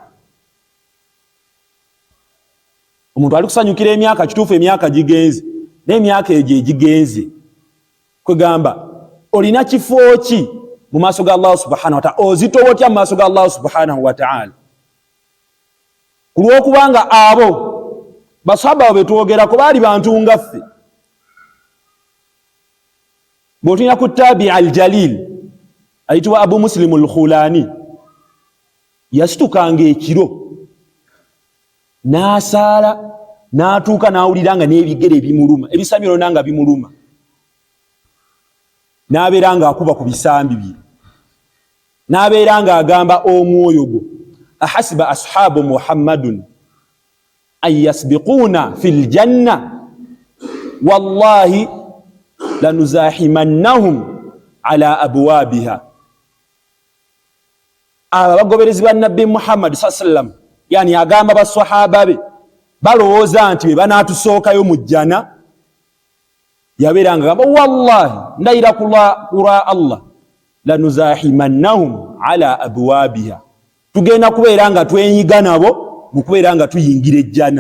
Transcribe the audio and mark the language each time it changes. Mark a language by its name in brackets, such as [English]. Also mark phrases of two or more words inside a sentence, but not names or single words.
[Ganda] Omuntu ali kusanyukira emyaka, kituufu emyaka gigenze, n'emyaka egyo egigenze kwegamba olina kifo ki mu maaso ga Allah [Arabic] سبحانه وتعالى? [Ganda] Ozitowa otya mu maaso ga Allah [Arabic] سبحانه وتعالى? [Ganda] Kulwokubanga abo basahaba betwogerako baali bantu nga ffe, bw'otulina ku [Arabic] التابعي الجليل [Ganda] ayitibwa Abu Muslim al-Khulani, yasitukanga ekiro n'asaala n'atuuka n'awulira nga n'ebigere bimuluma, ebisamiro nanga bimuluma, n'abeera ng'akuba ku bisambi bye, n'abeera ng'agamba omwoyo gwo, [Arabic] أحسب أصحاب محمد أن يسبقونا في الجنة والله لنزاحمنهم على أبوابها. [Ganda] Aba bagoberezi ba Nabbi Muhammad [Arabic] صلى الله عليه وسلم, [Ganda] yani agamba baswahaba be balowooza nti be banaatusookayo mu jjana, yabeeranga agamba wallahi ndayira kula Allah [Arabic] لنزاحمنهم على أبوابها, [Ganda] tugenda kubeera nga twenyiga nabo mu kubeera nga tuyingira ejjana.